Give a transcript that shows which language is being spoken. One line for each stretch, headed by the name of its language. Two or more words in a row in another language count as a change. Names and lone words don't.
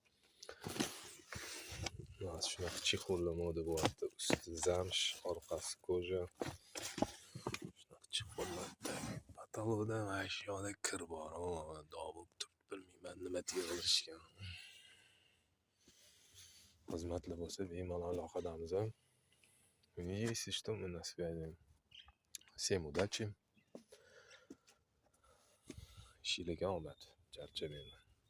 Uzbek: Mana shunaqa chexollar moda bo'lyapti. Usti zamsh, orqasi koja. Shunaqa chexollar. Patologda mana shu yoqda kir bor. Dog' bo'lib turibdi, bilmayman nima terishgan. Xizmatlar bo'lsa bemalol aloqadamiz.
Russian: Если что, мы на связи. Всем удачи.
Uzbek: Ishinglarga omad. Charchamayman.